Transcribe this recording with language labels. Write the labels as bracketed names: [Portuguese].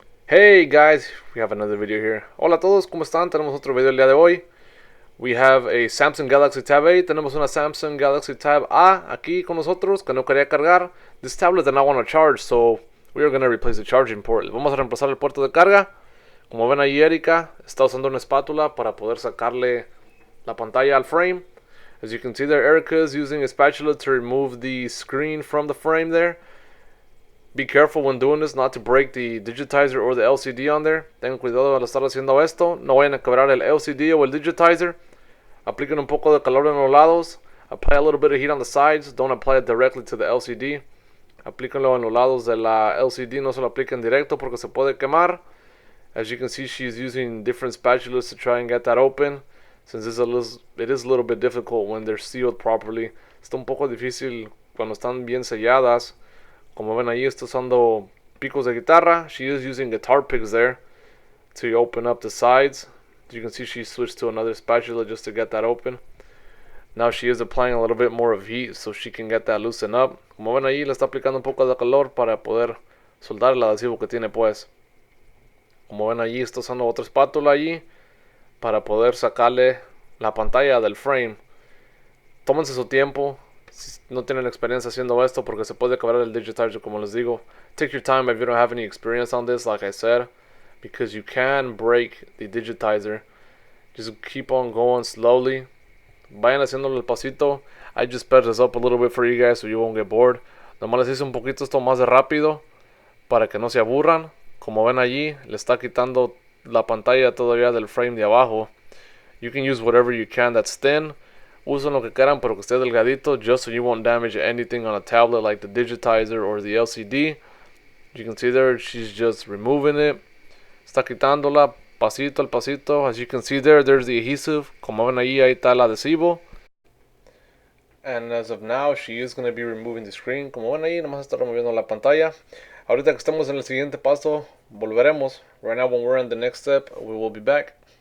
[English] Hey guys, we have another video here. [Spanish] Hola a todos, ¿cómo están? Tenemos otro video el día de hoy. [English] We have a Samsung Galaxy Tab A. [Spanish] Tenemos una Samsung Galaxy Tab A aquí con nosotros que no quería cargar. [English] This tablet did not want to charge, so we are going to replace the charging port. [Spanish] Vamos a reemplazar el puerto de carga. Como ven ahí, Erika está usando una espátula para poder sacarle la pantalla al frame. [English] As you can see there, Erica is using a spatula to remove the screen from the frame there. Be careful when doing this not to break the digitizer or the LCD on there. [Spanish] Tengan cuidado al estar haciendo esto. No vayan a quebrar el LCD o el digitizer. Apliquen un poco de calor en los lados. [English] Apply a little bit of heat on the sides. Don't apply it directly to the LCD. [Spanish] Aplíquenlo en los lados de la LCD. No se lo apliquen directo porque se puede quemar. [English] As you can see, she's using different spatulas to try and get that open. Since it is a little bit difficult when they're sealed properly. [Spanish] Está un poco difícil cuando están bien selladas. Como ven ahí, está usando picos de guitarra. [English] She is using guitar picks there to open up the sides. As you can see, she switched to another spatula just to get that open. Now she is applying a little bit more of heat so she can get that loosened up. [Spanish] Como ven ahí, le está aplicando un poco de calor para poder soldar el adhesivo que tiene pues. Como ven allí, está usando otra espátula allí para poder sacarle la pantalla del frame. Tómense su tiempo. Si no tienen experiencia haciendo esto porque se puede quebrar el digitizer, como les digo. Take your time if you don't have any experience on this, like I said, because you can break the digitizer. Just keep on going slowly. Vayan haciéndolo el pasito. [English] I just sped this up a little bit for you guys so you won't get bored. [Spanish] Nomás les hice un poquito esto más de rápido para que no se aburran. Como ven allí, le está quitando la pantalla todavía del frame de abajo. [English] You can use whatever you can that's thin. [Spanish] Usen lo que quieran, pero que esté delgadito, [English] just so you won't damage anything on a tablet like the digitizer or the LCD. You can see there, she's just removing it. [Spanish] Está quitándola pasito al pasito. [English] As you can see there, there's the adhesive. [Spanish] Como ven ahí está el adhesivo. [English] And as of now, she is going to be removing the screen. [Spanish] Como ven ahí, nomás está removiendo la pantalla. Ahorita que estamos en el siguiente paso, volveremos. [English] Right now, when we're in the next step, we will be back.